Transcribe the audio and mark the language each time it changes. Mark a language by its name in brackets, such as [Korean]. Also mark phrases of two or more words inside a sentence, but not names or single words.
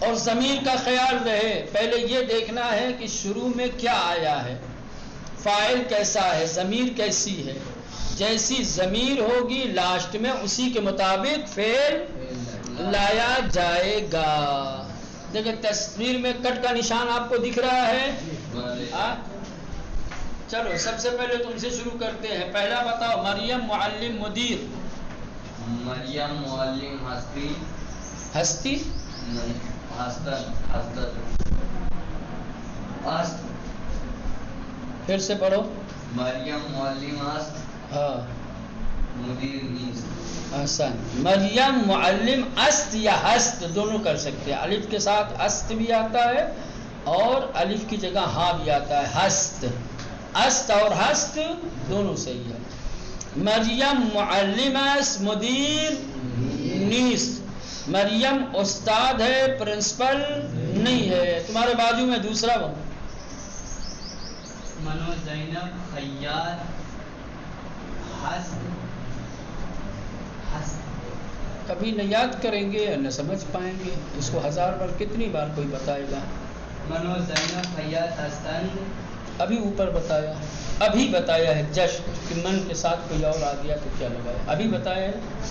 [Urdu] اور ضمیر کا خیال رہے، پہلے یہ دیکھنا ہے کہ شروع میں کیا آیا ہے، فاعل کیسا ہے، ضمیر کیسی ہے، جیسی ضمیر ہوگی لاسٹ میں اسی کے مطابق فعل لایا جائے گا۔ دیکھیں تصویر میں کٹ کا نشان آپ کو دکھ رہا ہے؟ چلو سب سے پہلے تم سے شروع کرتے ہیں، پہلا بتاؤ، مریم معلم مدیر۔ [Persian] مریم معلم ہستی، [Urdu] ہستی پھر سے پڑھو۔ [Persian] مریم معلم است، [Urdu] ہاں [Persian] مدیر نیست۔ [Urdu] احسن، [Persian] مریم معلم است [Urdu] یا ہست دونوں کر سکتے ہیں، الف کے ساتھ است بھی آتا ہے اور الف کی جگہ ہاں بھی آتا ہے، ہست، است اور ہست دونوں صحیح ہے۔ [Persian] مریم معلم است، مدیر نیست۔ [Urdu] مریم استاد ہے، پرنسپل نہیں ہے۔ تمہارے بازو میں دوسرا وہ [Persian] منو زینب خیاط ہست، [Urdu] کبھی نہ یاد کریں گے نہ سمجھ پائیں گے، اس کو 1000 بار کتنی بار کوئی بتائے گا۔ [Persian] منو زینب خیاط ہستند، [Urdu] ابھی اوپر بتایا، ابھی بتایا ہے جشن کہ من کے ساتھ کوئی اور آ گیا تو کیا لگایا، ابھی بتایا ہے۔